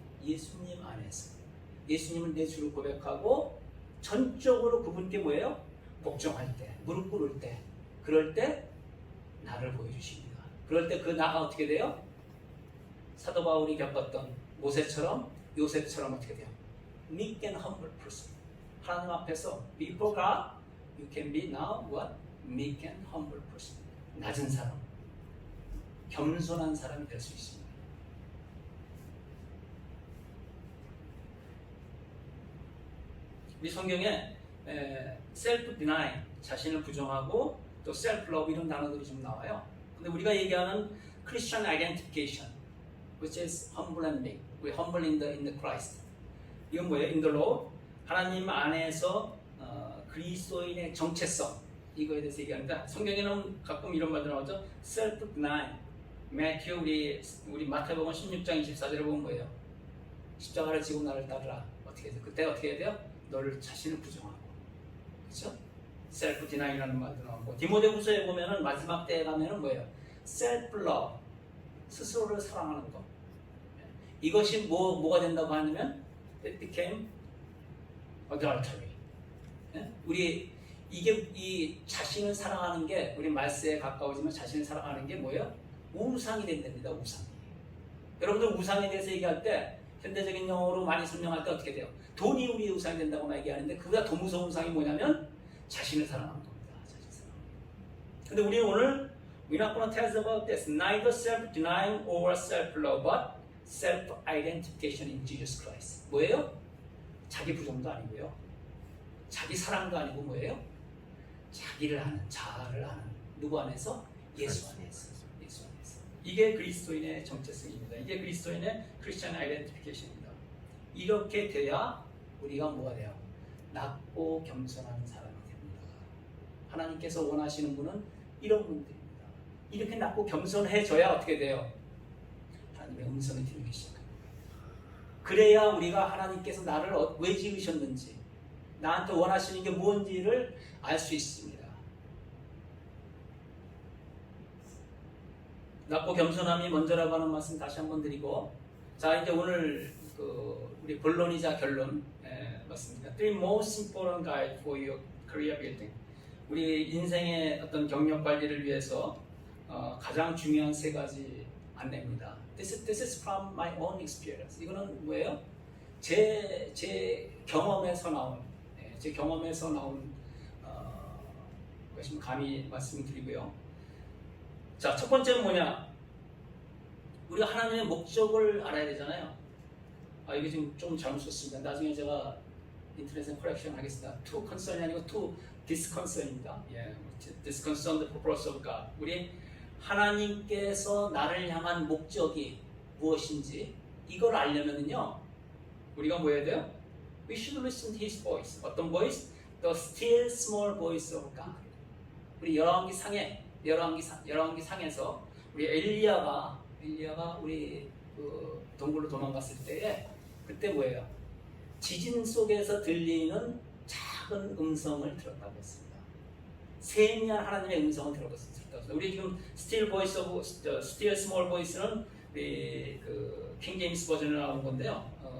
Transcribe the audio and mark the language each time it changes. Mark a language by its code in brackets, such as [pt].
[ko] 예수님 안에서 예수님을 내 주로 고백하고 전적으로 그분께 뭐예요? 복종할 때, 무릎 꿇을 때, 그럴 때 나를 보여주십니다. 그럴 때 그 나가 어떻게 돼요? 사도 바울이 겪었던 모세처럼, 요셉처럼 어떻게 돼요? [en] meek and humble person. [ko] 하나님 앞에서 [en] before God you can be now what? meek and humble person. [ko] 낮은 사람, 겸손한 사람이 될 수 있습니다. 이 성경에 self deny, 자신을 부정하고 또 self love 이런 단어들이 좀 나와요. 근데 우리가 얘기하는 [en] Christian identification, which is humble and meek, we humble in the Christ. [ko] 이건 뭐예요? [en] In the Lord, [ko] 하나님 안에서 그리스도인의 정체성, 이거에 대해서 얘기합니다. 성경에는 가끔 이런 말도 나오죠. self deny. 매튜 우리 마태복음 16장 24절에 보면 뭐예요? 십자가를 지고 나를 따르라. 어떻게 해야 돼요? 그때 어떻게 해야 돼요? 너를 자신을 부정하고, 그렇죠? 셀프 디나이라는 말도 나오고, 디모데후서에 보면은 마지막 때에 가면은 뭐예요? 셀프 러브, 스스로를 사랑하는 것. 이것이 뭐가 된다고 하냐면 [en] it became adultery. [ko] 우리 이 자신을 사랑하는 게 우리 말세에 가까워지면 자신을 사랑하는 게 뭐예요? 우상이 된답니다. 우상. 여러분들 우상에 대해서 얘기할 때 현대적인 용어로 많이 설명할 때 어떻게 돼요? 돈이 우리의 우상이 된다고 얘기하는데 그보다 더 무서운 우상이 뭐냐면 자신을 사랑하는 겁니다. 자신을 사랑하는. 근데 우리는 오늘 [en] We're not going to tell us about this. Neither self-denying or self-love, but self-identification in Jesus Christ. [ko] 뭐예요? 자기 부정도 아니고요. 자기 사랑도 아니고 뭐예요? 자기를 아는, 자아를 아는. 누구 안에서? 예수 안에서. 예수 안에서. 이게 그리스도인의 정체성입니다. 이게 그리스도인의 크리스천 아이덴티피케이션입니다. 이렇게 돼야 우리가 뭐가 돼요? 낮고 겸손한 사람이 됩니다. 하나님께서 원하시는 분은 이런 분들입니다. 이렇게 낮고 겸손해져야 어떻게 돼요? 하나님의 음성이 들리기 시작합니다. 그래야 우리가 하나님께서 나를 왜 지으셨는지, 나한테 원하시는 게 뭔지를 알 수 있습니다. 낮고 겸손함이 먼저라고 하는 말씀 다시 한번 드리고, 자 이제 오늘 우리 본론이자 결론 맞습니다. [en] Three most important guide for your career building. [ko] 우리 인생의 어떤 경력 관리를 위해서 가장 중요한 세 가지 안내입니다. [en] This is from my own experience. [ko] 이거는 뭐예요? 제 경험에서 나온 것이 감히 말씀을 드리고요. 자, 첫 번째는 뭐냐? 우리가 하나님의 목적을 알아야 되잖아요. 이게 지금 좀 잘못 썼습니다. 나중에 제가 인터넷에 커렉션 하겠습니다. To concern이 아니고 to disconcern입니다. [en] disconcern the purpose of God. [ko] 우리 하나님께서 나를 향한 목적이 무엇인지 이걸 알려면요, 우리가 뭐 해야 돼요? [en] We should listen to His voice. [ko] 어떤 [en] voice? The still small voice of God. [ko] 우리 열왕기 상에서 우리 엘리야가 우리 동굴로 도망갔을 때에 그때 뭐예요? 지진 속에서 들리는 작은 음성을 들었다고 했습니다. 세미한 하나님의 음성을 들었다고 했습니다. 우리 지금 [en] still small voice [ko] 는 우리 킹 제임스 버전으로 나온 건데요.